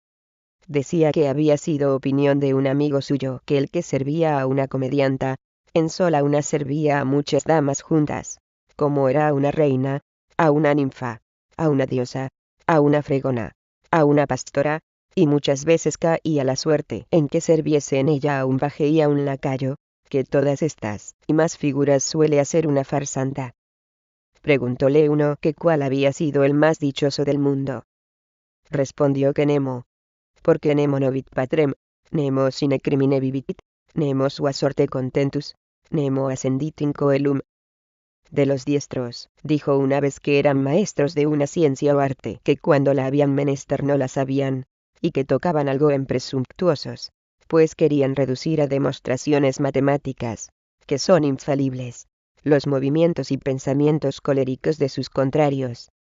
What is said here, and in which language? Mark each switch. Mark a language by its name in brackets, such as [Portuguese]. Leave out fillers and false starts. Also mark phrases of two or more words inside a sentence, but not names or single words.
[Spanish] Decía que había sido opinión de un amigo suyo que el que servía a una comedianta, en sola una servía a muchas damas juntas, como era a una reina, a una ninfa, a una diosa, a una fregona, a una pastora, y muchas veces caía la suerte en que serviese en ella a un paje y a un lacayo, que todas estas y más figuras suele hacer una farsanta. Preguntóle uno que cuál había sido el más dichoso del mundo. Respondió que Nemo, porque [Latin] nemo novit patrem, nemo sine crimine vivit, nemo sua sorte contentus, nemo ascendit in coelum. [Spanish] De los diestros, dijo una vez que eran maestros de una ciencia o arte que cuando la habían menester no la sabían, y que tocaban algo en presumptuosos, pues querían reducir a demostraciones matemáticas, que son infalibles, los movimientos y pensamientos coléricos de sus contrarios.